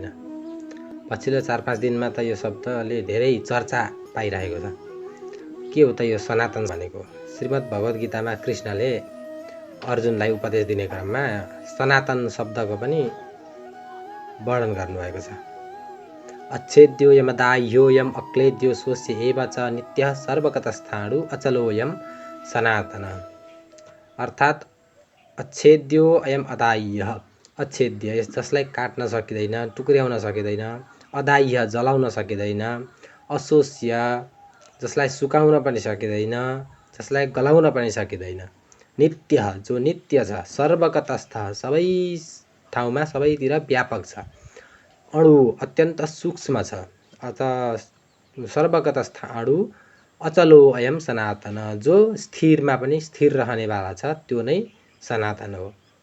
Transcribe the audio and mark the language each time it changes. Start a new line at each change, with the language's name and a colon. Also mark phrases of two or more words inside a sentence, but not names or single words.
Nepali: पछिल्लो 4-5 दिनमा त यो शब्दले धेरै चर्चा पाइरहेको छ। के हो त यो सनातन भनेको? श्रीमद् भगवत गीतामा कृष्णले अर्जुनलाई उपदेश दिने क्रममा सनातन शब्दको पनि वर्णन गर्नुभएको छ।
Sanskrit: अच्छेद्यो यमदाह्योऽयम् अक्लेद्यो स्वस्य एव च नित्यः सर्वगतस्थाणु अचलोऽयम् सनातन।
Nepali: अर्थात्
Sanskrit: अच्छेद्यो अयम अदाह्यः,
Nepali: अच्छेद्य जसलाई काट्न सकिँदैन, टुक्र्याउन सकिँदैन, अदाह्य जलाउन सकिँदैन, अशोष्य जसलाई सुकाउन पनि सकिँदैन, जसलाई गलाउन पनि सकिँदैन, नित्य जो नित्य छ, सर्वगतस्थ सबै ठाउँमा सबैतिर व्यापक छ, अणु अत्यन्त सूक्ष्म छ,
Sanskrit: अत सर्वगतस्थ अणु अचलो अयम सनातन
Nepali: जो स्थिरमा पनि स्थिर रहनेवाला छ त्यो नै सनातन हो।